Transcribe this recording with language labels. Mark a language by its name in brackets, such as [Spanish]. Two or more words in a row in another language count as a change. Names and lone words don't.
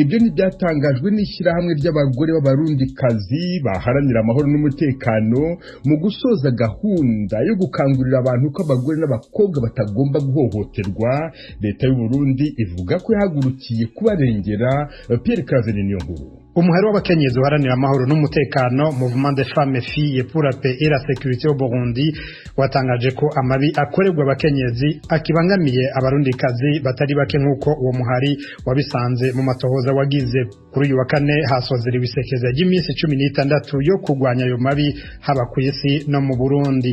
[Kinyarwanda] Ibyo ni byatangajwe n'ishyirahamwe ry'abagore b'abarundikazi baharanira amahoro n'umutekano mu gusoza gahunda yo gukangurira abantu ko abagore n'abakobwa batagomba guhohoterwa. Leta y'u Burundi ivuga ko yahagurukiye kubarengera. Pierre Claver niyo nkuru. [Rundi] Umuhari w'abakenyezi uharanira amahoro n'umutekano Mouvement des femmes filles pour la paix et la sécurité au Burundi watangaje ko amabi akorerwa abakenyezi akibangamiye abarundikazi batari bake nk'uko uwo muhari wabisanze mu matohoza wagize. Kuri uyu wa kane hasozera ibisekeza ry'iminsi 16 yo kurwanya ayo mabi haba ku isi no mu Burundi.